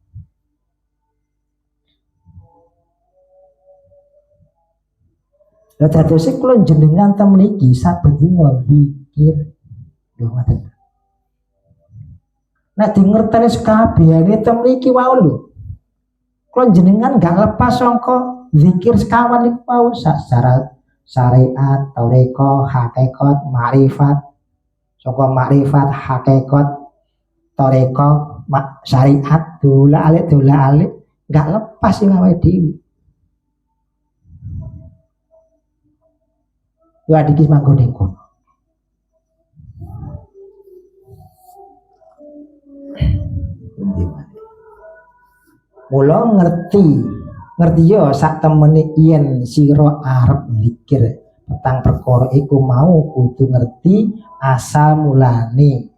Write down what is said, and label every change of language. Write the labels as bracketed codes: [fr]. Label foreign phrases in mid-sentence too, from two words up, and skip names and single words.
[jv] Lah dadose kula jenengan ta mriki saben dina zikir. Lho ngoten. Nah dingerteni sekabehane ta mriki wae lho. Kula jenengan gak lepas sangka zikir sekawan iku mau secara syariat, tarekat, hakikat, makrifat. Saka makrifat, hakikat, tarekat, syariat, dola alik gak lepas sing awake dhewe. Yo adiki manggon ning kono. Mula ngerti yo sak temene yen sira arep zikir tentang perkara iku mau kudu ngerti asal mulane.